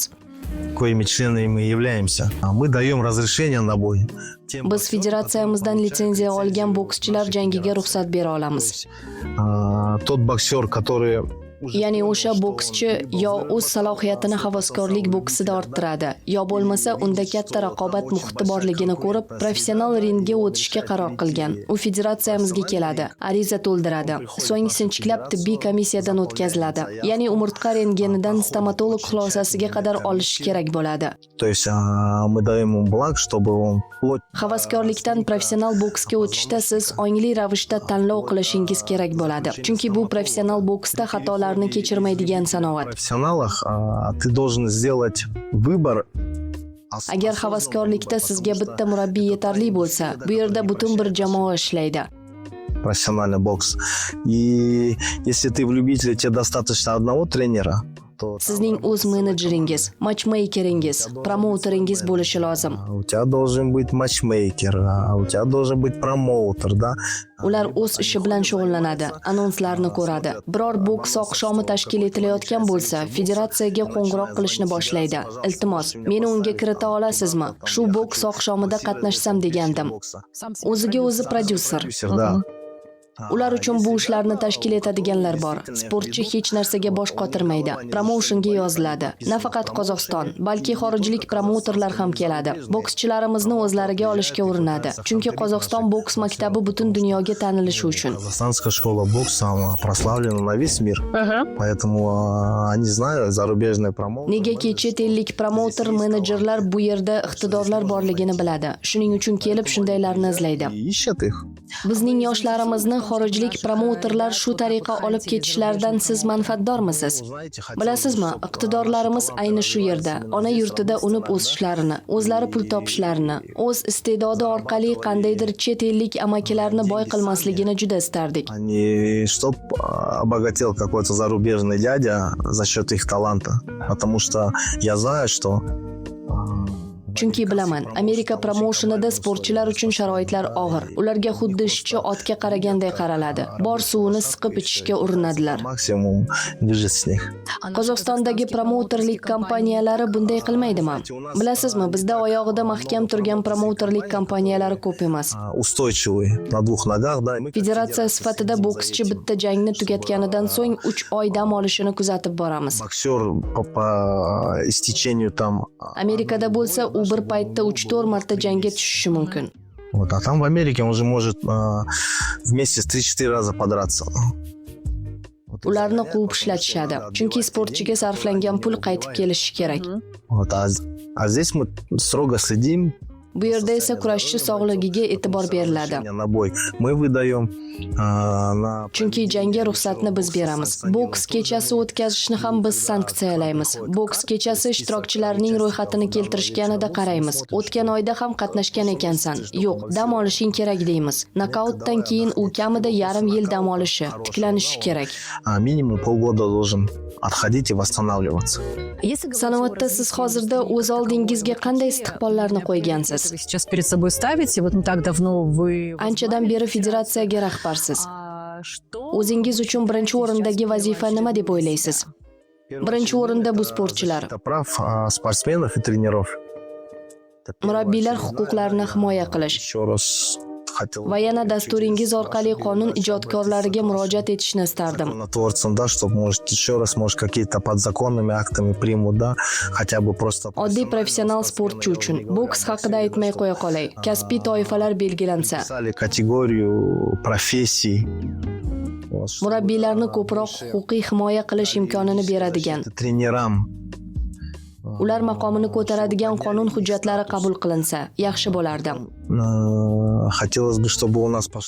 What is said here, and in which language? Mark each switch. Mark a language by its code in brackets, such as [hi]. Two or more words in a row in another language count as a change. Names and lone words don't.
[ru] коими членами мы являемся. Мы даем разрешение на бой. [uz] Biz federatsiyamizdan litsenziya olgan bokschilar jangiga ruxsat bera olamiz. [ru] Тот боксер, который [uz] Ya'ni o'sha bokschi yo o'z salohiyatini havaskorlik boksida orttiradi, yo bo'lmasa unda katta raqobat muhiti borligini ko'rib, professional ringga o'tishga qaror qilgan. U federatsiyamizga keladi, ariza to'ldiradi, so'ng sinchiklab tibbiy komissiyadan o'tkaziladi. Ya'ni umurtqa rentgenidan stomatolog xulosasiga qadar olishi kerak bo'ladi. [ru] То есть мы даем ему благ, чтобы он вплоть [uz] Havaskorlikdan professional boksga o'tishda siz ongli ravishda tanlov qilishingiz kerak bo'ladi. Chunki bu professional boksda xatolarni kechirmaydigan sanoat. [ru] в профессионалах ты должен сделать выбор. [uz] Agar havaskorlikda sizga bitta murabbiy yetarli bo'lsa, bu yerda butun bir jamoa ishlaydi. [ru] Профессиональный бокс. И если ты в любителе, тебе достаточно одного тренера, то [uz] Sizning o'z menejeringiz, matchmakeringiz, promouteringiz bo'lishi lozim. [ru] у тебя должен быть матчмейкер, у тебя должен быть промоутер, да? [uz] Ular o'z ishi bilan shug'ullanadi, anonslarni ko'radi. Biror boks oqshomi tashkil etilayotgan bo'lsa, federatsiyaga qo'ng'iroq qilishni boshlaydi. Iltimos, meni unga kirita olasizmi? Shu boks oqshomida qatnashsam degandim. [ru] Сам [uz] O'ziga o'zi prodyuser. [ru] Продюсер, да. [uz] Ular uchun bu ishlarni tashkil etadiganlar bor. Sportchi hech narsaga bosh qotirmaydi. Promotionga yoziladi. Nafaqat Qozog'iston, balki xorijlik promouterlar ham keladi. Bokschilarimizni o'zlariga olishga urinadi. Chunki Qozog'iston boks maktabi butun dunyoga tanilishi uchun. [ru] Казахстанская школа бокса она прославлена на весь мир. Поэтому они знают зарубежные промоутеры. [uz] Negaki chet ellik promouter, menejerlar bu yerda iqtidorlar borligini biladi. Shuning uchun kelib shundaylarni izlaydi. [ru] И ищет их. [uz] Bizning yoshlarimizni xorijlik promouterlar shu tariqa olib ketishlaridan siz manfaatdormisiz? Bilasizmi, iqtidorlarimiz ayni shu yerda, ona yurtida unib o'sishlarini, o'zlari pul topishlarini, o'z iste'dodi orqali qandaydir chet ellik amakilarni boy qilmasligini juda istardik. [ru] Не чтоб обогател какой-то зарубежный дядя за счет их таланта. Потому что я знаю, что [uz] Chunki bilaman, Amerika promotionida sportchilar uchun sharoitlar og'ir. Ularga xuddi ishchi otga qaraganday qaraladi. Bor suvini siqib ichishga urinadilar. [ru] Максимум бежит с них. [uz] Qozog'istondagi promouterlik kompaniyalari bunday qilmaydimi? Bilasizmi, bizda oyog'ida mahkam turgan promouterlik kompaniyalari ko'p emas. [ru] Устойчивый на двух ногах, да. [uz] Federatsiya sifatida bokschi bitta jangni tugatganidan so'ng 3 oy dam olishini kuzatib boramiz. [ru] Боксер по истечению там. [uz] Amerikada bo'lsa, u bir paytda 3-4 marta jangga tushishi mumkin. [ru] Вот, а там в Америке он же может в месяц 3-4 раза подраться. [uz] Ularni quvib ishlatishadi. Chunki sportchiga sarflangan pul qaytib kelishi kerak. [ru] Вот, а здесь мы строго следим. [uz] Bu yerda esa kurashchi sog'ligiga e'tibor beriladi. [ru] На бой мы выдаем на [uz] Chunki jangga ruxsatni biz beramiz. Boks kechasi o'tkazishni ham biz sanksiyalaymiz. Boks kechasi ishtirokchilarining ro'yxatini keltirishganida qaraymiz. O'tgan oyda ham qatnashgan ekansan. Yo'q, dam olishing kerak deymiz. Nokautdan keyin u kamida yarim yil dam olishi, tiklanishi kerak. [ru] минимум полгода должен отходить и восстанавливаться. [uz] Sanoatda siz hozirda o'z oldingizga qanday istiqbollarni qo'ygansiz? [ru] Вы сейчас перед собой ставите, вот не так давно вы... [uz] Anchadan beri federatsiyaga rahbarsiz. [ru] Что? [uz] O'zingiz uchun birinchi o'rindagi vazifa nima deb o'ylaysiz? Birinchi o'rinda bu sportchilar. [ru] Это прав спортсменов и тренеров. [uz] Murabbiylar huquqlarini himoya qilish [ru] Еще раз хотел [uz] va yana dasturingiz orqali qonun ijodkorlariga murojaat etishni istardim. [ru] законотворцам, да, чтобы, может, еще раз, может, какие-то подзаконными актами примут, да, хотя бы просто... [uz] Oddiy professional sportchi uchun boks haqida aytmay qo'ya qolay. Kasbiy toifalar belgilansa, [ru] Писали категорию профессий. Вот, что [uz] murabbiylarni ko'proq huquqiy himoya qilish imkonini beradigan, [ru] тренерам. [uz] ular maqomini ko'taradigan qonun hujjatlari qabul qilinsa, yaxshi bo'lardi. [ru] Хотелось бы, чтобы у нас пошло...